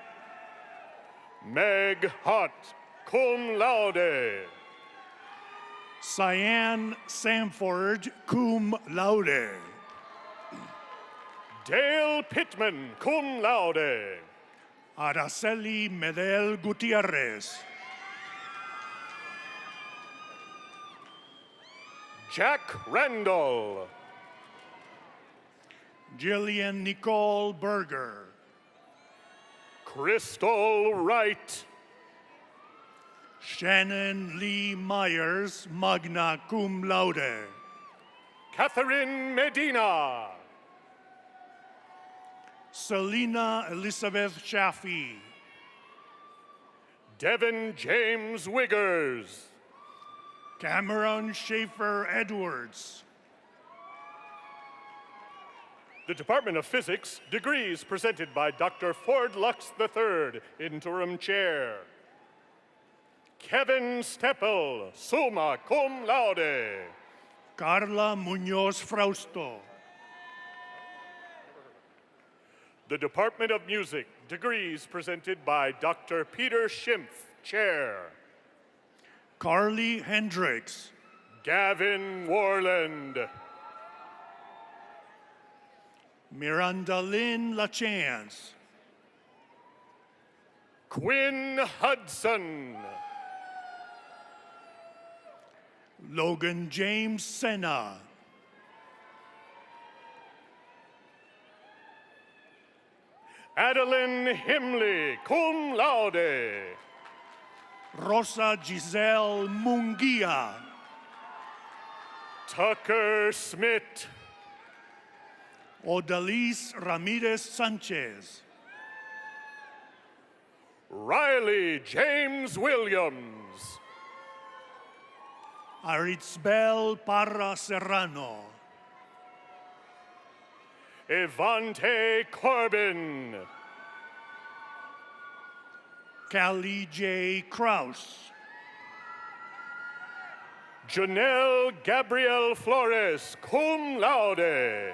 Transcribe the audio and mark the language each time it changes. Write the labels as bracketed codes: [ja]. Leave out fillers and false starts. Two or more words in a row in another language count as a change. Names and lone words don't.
[en] Meg Hott, [la] cum laude. [en] Cyan Samford, [la] cum laude. [en] Dale Pittman, [la] cum laude. [en] Araceli Medel Gutierrez. Jack Randall. Jillian Nicole Berger. Crystal Wright. Shannon Lee Myers, [la] magna cum laude. [en] Catherine Medina. Selena Elizabeth Shafi. Devin James Wiggers. Cameron Schaefer Edwards. The Department of Physics, degrees presented by Dr. Ford Lux III, Interim Chair. Kevin Steppel, [la] summa cum laude. [en] Carla Munoz Frausto. The Department of Music, degrees presented by Dr. Peter Schimpf, Chair. Carly Hendricks. Gavin Warland. Miranda Lynn LaChance. Quinn Hudson. Logan James Senna. Adeline Himley, [la] cum laude. [en] Rosa Giselle Munguia. Tucker Smith. Odalise Ramirez Sanchez. Riley James Williams. Aritzbel Parra Serrano. Evante Corbin. Callie J. Kraus. Janelle Gabrielle Flores, [la] cum laude.